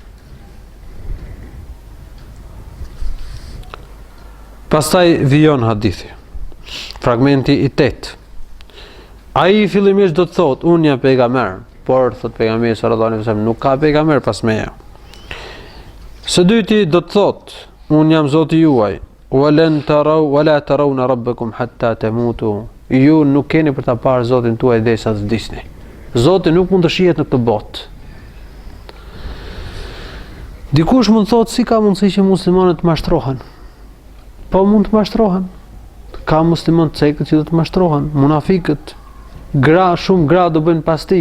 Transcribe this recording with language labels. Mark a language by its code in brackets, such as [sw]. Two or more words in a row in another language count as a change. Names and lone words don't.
[sq] Pastaj vijon hadithi. Fragmenti i 8. Ai fillimisht do të thotë, unë jam pejgamber, por thot pejgamberi [ar] صلى الله عليه وسلم [sq] nuk ka pejgamber pas meje. Së dyti do të thotë, unë jam Zoti juaj. [ar] ولا ترون ربكم حتى تموتوا. [sq] Ju nuk keni për ta parë Zotin tuaj derisa të vdisni. Zoti nuk mund të shihet në këtë botë. Dikush mund të thotë si ka mundësi që muslimanët të mashtrohen? Po mund të mashtrohen. Ka musliman të cekët që do të mashtrohen, munafikët, shumë gra do bëjnë pasti.